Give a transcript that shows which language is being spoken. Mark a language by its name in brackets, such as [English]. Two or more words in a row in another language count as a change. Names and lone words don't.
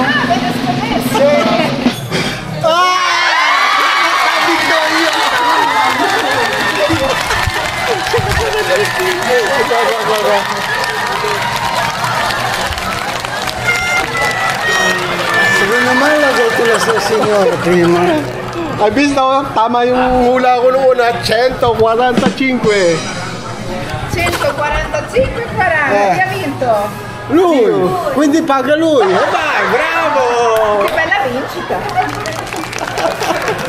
[Italian] Sì. Vinto io. Guarda. Secondo me l'ha detto la sua signora prima. Hai visto? [Filipino] Tama yung hula ko noong una, 145. [Italian] 145 e 40, chi ha vinto? Lui! Quindi paga lui! Dai, bravo! Che bella vincita!